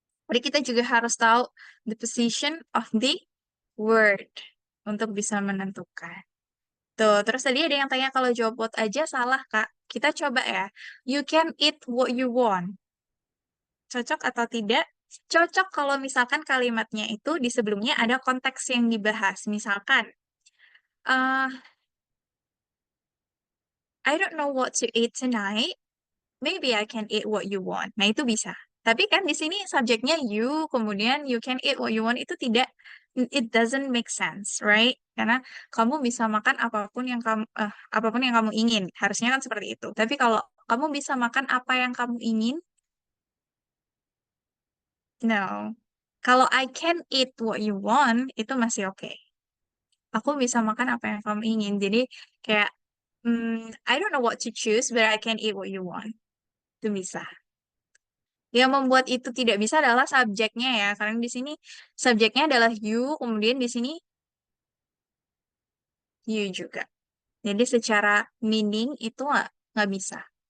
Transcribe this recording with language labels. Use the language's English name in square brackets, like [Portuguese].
[Indonesian] Jadi kita juga harus tahu [English] the position of the word [Indonesian] untuk bisa menentukan. Tuh, terus tadi ada yang tanya kalau jawab what aja salah, Kak. Kita coba ya. [English] You can eat what you want. [Indonesian] Cocok atau tidak? Cocok kalau misalkan kalimatnya itu di sebelumnya ada konteks yang dibahas. [English] Misalkan, eh I don't know what to eat tonight. Maybe I can eat what you want. [Indonesian] Nah, itu bisa. Tapi kan di sini subjeknya you, kemudian [English] you can eat what you want [Indonesian] itu tidak, [English] it doesn't make sense, right? [Indonesian] Karena kamu bisa makan apapun yang kamu ingin. Harusnya kan seperti itu. Tapi kalau kamu bisa makan apa yang kamu ingin, no. Kalau [English] I can eat what you want, [Indonesian] itu masih oke. Aku bisa makan apa yang kamu ingin. Jadi kayak, [English] I don't know what to choose, but I can eat what you want. [Indonesian] Itu bisa. Yang membuat itu tidak bisa adalah subjeknya ya, karena di sini subjeknya adalah you, kemudian di sini you juga. Jadi secara meaning itu nggak bisa.